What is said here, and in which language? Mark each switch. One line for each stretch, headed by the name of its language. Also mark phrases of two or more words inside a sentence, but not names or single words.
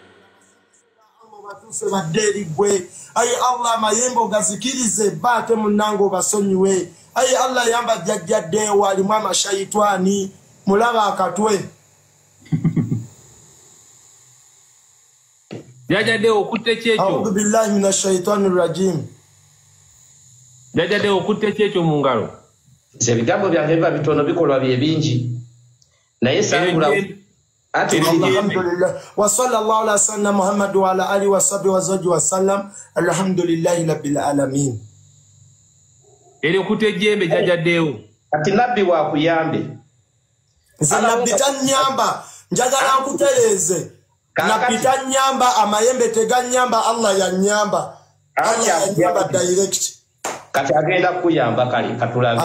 Ganda: baderi gwe ayi Allah mayembo gazikirize bate munango basonyiwe ayi Allah yamba jajjadde wali mwa mashaitani mulaba akatwe jajjadde okutte kyekyo
Arabic: أعوذ بالله من الشيطان الرجيم
Ganda: jajjadde okutte kyekyo mu ngalo ebigambo byange biba bitono bikolwa bye bingi naye sangula
Arabic: الحمد لله وصلى الله على سيدنا محمد وعلى آله وصحبه وزوج وسلم الحمد لله رب العالمين
Ganda: Eri kutejjembe jajaddeewo. Kati nabbi wa kuyambe. Nze nabbi tannyamba, njagala nkutereeze. Nabbi tannyamba, amayembe tegannyamba, Allah yannyamba. Allah yannyamba direct. Kati agenda kuyamba kali katulabe.